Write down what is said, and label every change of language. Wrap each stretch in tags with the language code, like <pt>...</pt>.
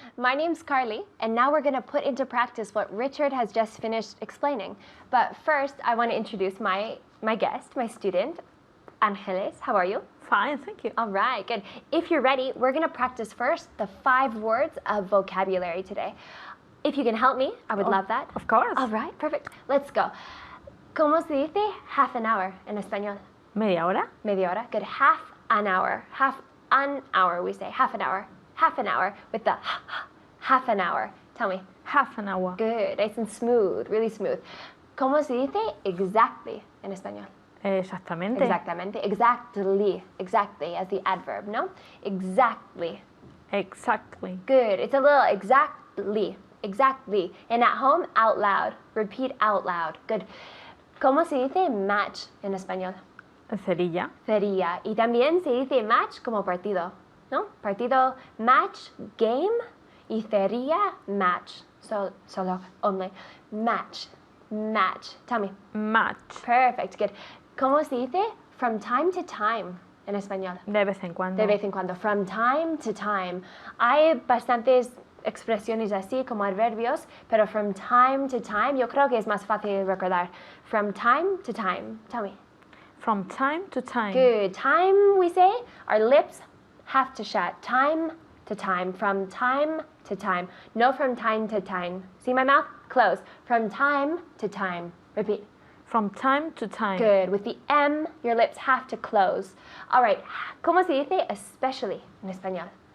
<en>My name's Carly, and now we're going to put into practice what Richard has just finished explaining. But first, I want to introduce my guest, my student, Angeles. How are you? Fine, thank you. All right, good. If you're ready, we're going to practice first the 5 words of vocabulary today. If you can help me, I would love that. Of course. All right, perfect. Let's go.</en> <es>¿Cómo se dice</es> <en>half an hour</en> <es>en español? Media hora. Media hora.</es> <en>Good. Half an hour. Half an hour, we say. Half an hour. Half an hour with the half an hour. Tell me. Half an hour. Good. Nice and smooth. Really smooth.</en> <es>¿Cómo se dice exactly en español? Exactamente. Exactamente.</es> <en>Exactly. Exactly as the adverb, no? Exactly. Exactly. Good. It's a little exactly. Exactly. And at home, out loud. Repeat out loud. Good.</en> <es>¿Cómo se dice match en español? Cerilla. Cerilla. Y también se dice match como partido, ¿no? Partido,</es> <en>match, game,</en> <es>y cerilla, match. Solo,</es> <en>only. Match. Match. Tell me. Match. Perfect. Good.</en> <es>¿Cómo se dice</es> <en>from time to time</en> <es>en español? De vez en cuando. De vez en cuando.</es> <en>From time to time.</en> <es>Hay bastantes expresiones así como adverbios, pero</es> <en>from time to time</en> <es>yo creo que es más fácil recordar.</es> <en>From time to time. Tell me. From time to time. Good. Time, we say, our lips have to shut. Time to time. From time to time. No from time to time. See my mouth? Close. From time to time. Repeat. From time to time. Good. With the M, your lips have to close. All right.</en> <es>¿Cómo se dice especially en español?</es>